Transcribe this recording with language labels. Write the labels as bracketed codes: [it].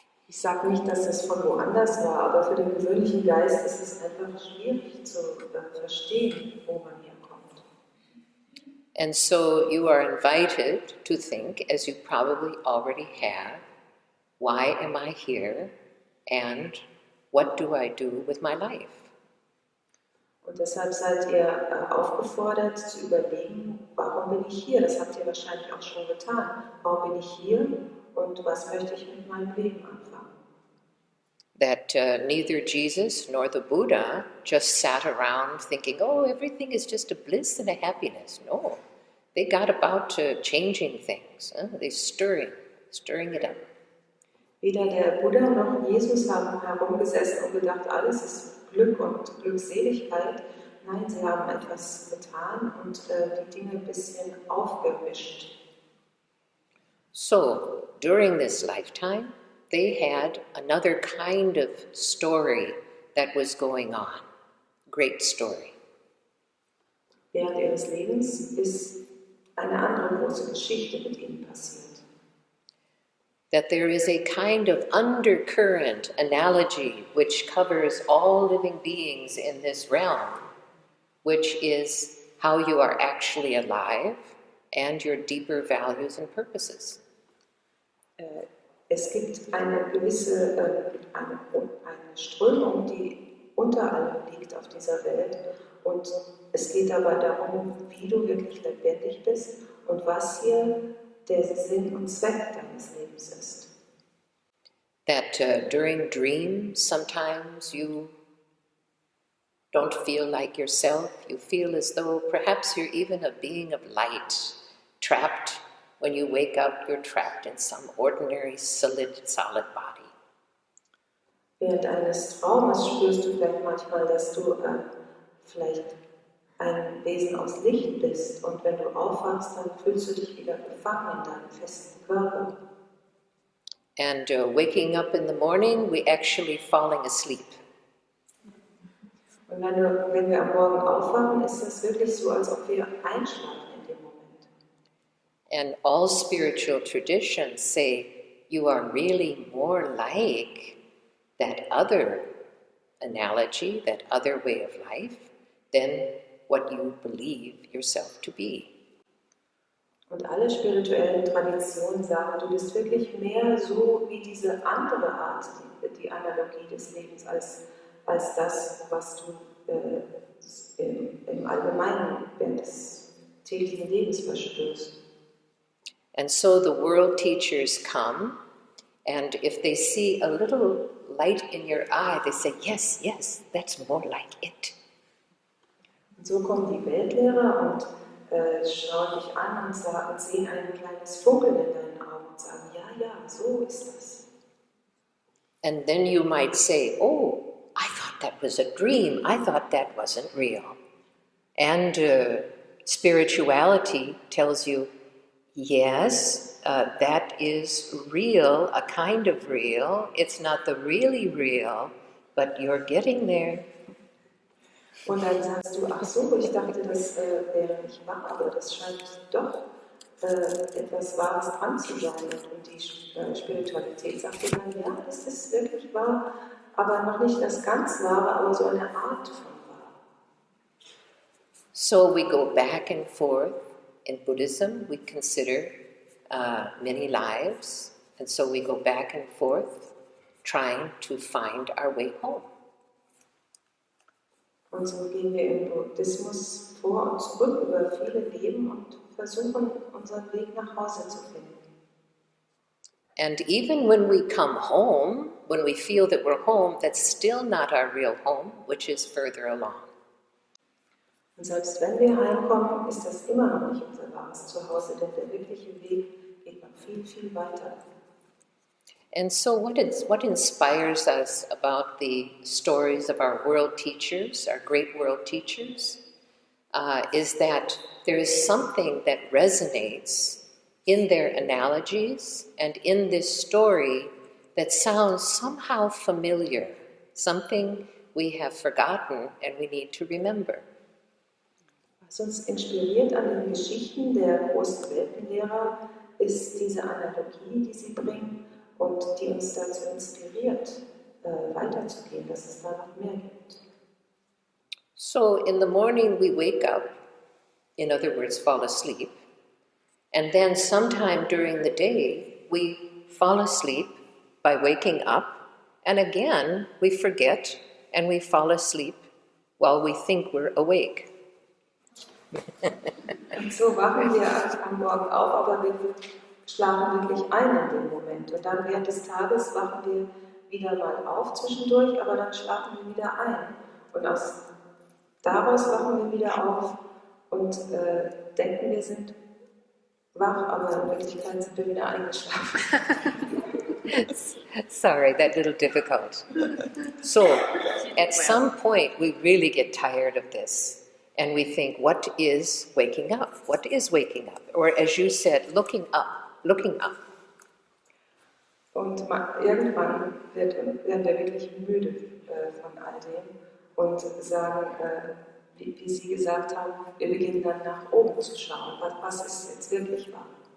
[de] Ich sage nicht, dass das von woanders war, aber für den gewöhnlichen Geist ist es einfach schwierig zu verstehen, wo man herkommt. [en] And so you are invited to think, as you probably already have, why am I here and what do I do with my life? [de] Und deshalb seid ihr aufgefordert zu überlegen, warum bin ich hier? Das habt ihr wahrscheinlich auch schon getan. Warum bin ich hier und was möchte ich mit meinem Leben anfangen? [en] That neither Jesus nor the Buddha just sat around thinking, oh, everything is just a bliss and a happiness. No, they got about changing things. They stirring it up. [de] Weder der Buddha noch Jesus haben herumgesessen und gedacht, alles ist Glück und Glückseligkeit. Nein, sie haben etwas getan und die Dinge ein bisschen aufgemischt. [en] So, during this lifetime, they had another kind of story that was going on. Great story. [de] Während ihres Lebens ist eine andere große Geschichte mit ihnen passiert. [en] That there is a kind of undercurrent analogy which covers all living beings in this realm, which is how you are actually alive and your deeper values and purposes. [de] Es gibt eine gewisse eine Strömung, die unter allem liegt auf dieser Welt, und es geht dabei darum, wie du wirklich lebendig bist und was hier der Sinn und Zweck deines Lebens ist. [en] That during dreams, sometimes you don't feel like yourself. You feel as though perhaps you're even a being of light, trapped. When you wake up, you're trapped in some ordinary solid body. [de] Während eines Traumes spürst du vielleicht manchmal, dass du vielleicht ein Wesen aus Licht bist, und wenn du aufwachst, dann fühlst du dich wieder gefangen in deinem festen Körper. [en] And waking up in the morning, we actually falling asleep. [de] Und wenn wir am Morgen aufwachen, ist das wirklich so, als ob wir einschlafen in dem Moment. [en] And all spiritual traditions say you are really more like that other analogy, that other way of life, than what you believe yourself to be. [de] Und alle spirituellen Traditionen sagen, du bist wirklich mehr so wie diese andere Art, die Analogie des Lebens, als das, was du im Allgemeinen während des täglichen Lebens verspürst. [en] And so the world teachers come, and if they see a little light in your eye, they say, yes, yes, that's more like it. [de] Und so kommen die Weltlehrer und schauen dich an und sehen ein kleines Funkeln in deinen Augen und sagen, ja, ja, so ist das. [en] And then you might say, oh, I thought that was a dream. I thought that wasn't real. And spirituality tells you, yes, that is real, a kind of real. It's not the really real, but you're getting there. [de] Und dann sagst du, ach so, ich dachte, das wäre nicht wahr, aber das scheint doch etwas Wahres dran zu sein. Und die Spiritualität sagt dir dann, ja, das ist wirklich wahr, aber noch nicht das ganz Wahre, aber so eine Art von wahr. [en] So we go back and forth. In Buddhism, we consider many lives, and so we go back and forth trying to find our way home. [de] Und so gehen wir im Buddhismus vor und zurück über viele Leben und versuchen, unseren Weg nach Hause zu finden. [en] And even when we come home, when we feel that we're home, that's still not our real home, which is further along. [de] Und selbst wenn wir heimkommen, ist das immer noch nicht unser wahres Zuhause, denn der wirkliche Weg geht noch viel, viel weiter. [en] And so what inspires us about the stories of our world teachers, our great world teachers, is that there is something that resonates in their analogies and in this story that sounds somehow familiar, something we have forgotten and we need to remember. [de] Was uns inspiriert an den Geschichten der großen Weltenlehrer ist diese Analogie, die sie bringen und die uns dazu inspiriert, weiterzugehen, dass es da noch mehr gibt. [en] So in the morning we wake up, in other words, fall asleep, and then sometime during the day we fall asleep by waking up, and again we forget and we fall asleep while we think we're awake. [de] Und so wachen wir am Morgen auf, aber wir schlafen wirklich ein in dem Moment. Und dann während des Tages wachen wir wieder mal auf zwischendurch, aber dann schlafen wir wieder ein. Und daraus wachen wir wieder auf und denken, wir sind wach, aber in Wirklichkeit sind wir wieder eingeschlafen. [en] Sorry, that little difficult. So, at some point we really get tired of this. And we think, what is waking up? What is waking up? Or as you said, looking up, looking up. [de] Und irgendwann werden wir wirklich müde von all dem und sagen, wie Sie gesagt haben, wir beginnen dann nach oben zu schauen. Was ist jetzt wirklich wahr?